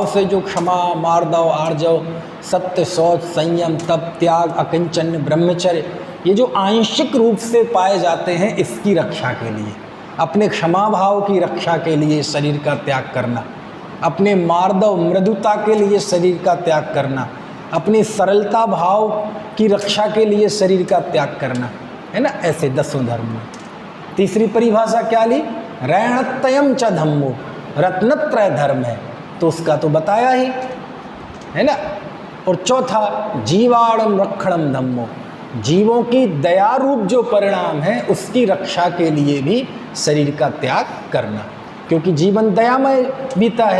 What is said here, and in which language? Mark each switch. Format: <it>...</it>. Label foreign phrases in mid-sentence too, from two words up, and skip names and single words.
<hi>से जो क्षमा, मार्दव, आर्जव, सत्य, शौच, संयम, तप, त्याग, अकिंचन, ब्रह्मचर्य, ये जो आंशिक रूप से पाए जाते हैं, इसकी रक्षा के लिए, अपने क्षमा भाव की रक्षा के लिए शरीर का त्याग करना, अपने मार्दव मृदुता के लिए शरीर का त्याग करना, अपनी सरलता भाव की रक्षा के लिए शरीर का त्याग करना, है ना। ऐसे 10 धर्म में तीसरी परिभाषा क्या ली?</hi> <pra>रैणत्रयम च धम्मो,</pra> <hi>रत्नत्रय धर्म है, तो उसका तो बताया ही है ना। और चौथा</hi> <pra>जीवाणम रक्षणम धम्मो,</pra> <hi>जीवों की दया रूप जो परिणाम है उसकी रक्षा के लिए भी शरीर का त्याग करना, क्योंकि जीवन दयामय बीता है।</hi>